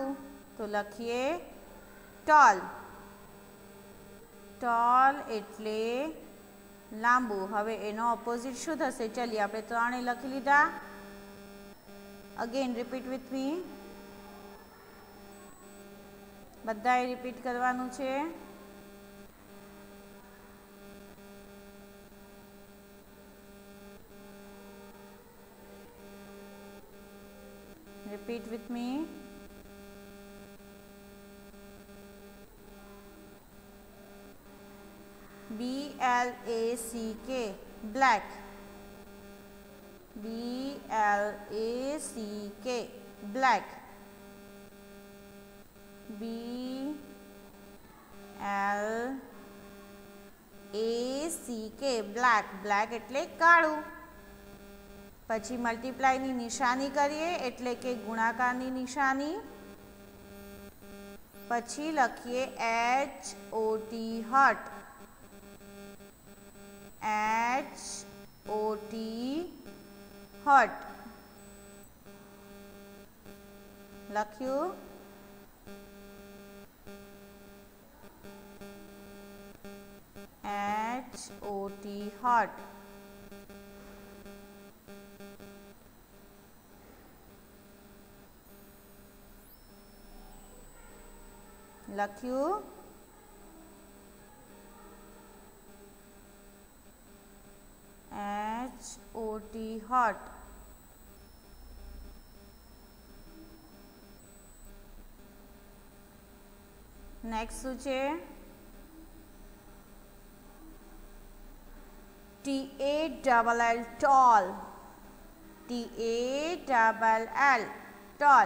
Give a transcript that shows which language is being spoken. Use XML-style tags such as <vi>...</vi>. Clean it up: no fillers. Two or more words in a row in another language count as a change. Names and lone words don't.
<gu>તો લખીએ tall। tall એટલે લાંબુ। હવે એનો ઓપોઝિટ શું થશે? ચલિए આપણે ત્રણે લખી લીધા।</gu> <en>again repeat with me.</en> <gu>બધાએ રિપીટ કરવાનું છે।</gu> <en>Repeat with me. BLACK black, BLACK black, BLACK black, black</en> <gu>એટલે કાળું. પછી મલ્ટીપ્લાયની નિશાની કરીએ એટલે કે ગુણાકારની નિશાની. પછી લખીએ</gu> <en>HOT hot, HOT hot</en> <gu>લખ્યું.</gu> <en>HOT hot.</en> <gu>લખ્યું.</gu> <en>HOT hot.</en> <gu>નેક્સ્ટ શું છે?</gu> <en>TALL tall, TALL tall.</en>